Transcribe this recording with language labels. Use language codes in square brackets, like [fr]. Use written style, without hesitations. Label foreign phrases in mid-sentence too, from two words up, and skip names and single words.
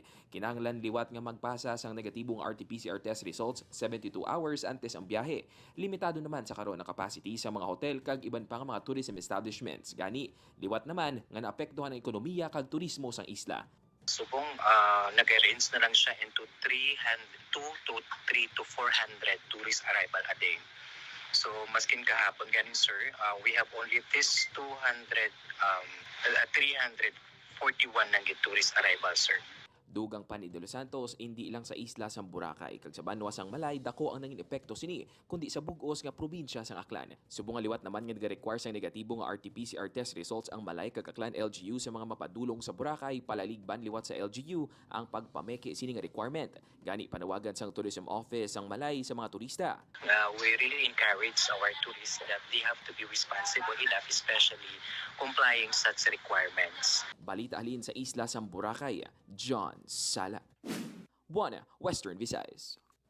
[hil] Kinahanglan liwat nga magpasa sang negatibong RT-PCR [en] test results [hil] 72 hours antes ang biyahe. Limitado naman sa karon na capacity sa mga hotel kag iban pa nga mga [en] tourism establishments. [hil] Gani, liwat naman nga naapektuhan ang ekonomiya kag turismo sang isla. Subong nag-range na lang siya [en] into 2 to 3 to 400 tourist arrival a day. [hil] So maskin kahapon ganin sir, [en] we have only this 341 nang tourist arrival sir. [hil] Dugang pa ni De Los Santos, hindi lang sa isla sang Boracay, kag sa banwa sang Malay, dako ang nanging epekto sini, kundi sa bugos nga probinsya sang Aklan. Subong nga liwat naman nga nag-require sang negatibo nga RT-PCR [en] test results [hil] ang Malay kag Aklan LGU sa mga mapadulong sa Boracay, palaligban liwat sa LGU ang pagpameke sini nga requirement. Gani panawagan sang Tourism Office sang Malay sa mga turista. [en] We really encourage our tourists that they have to be responsible enough, especially complying such requirements. [hil] Balita halin sa isla sang Boracay, John Sala. Buana, Western Visayas.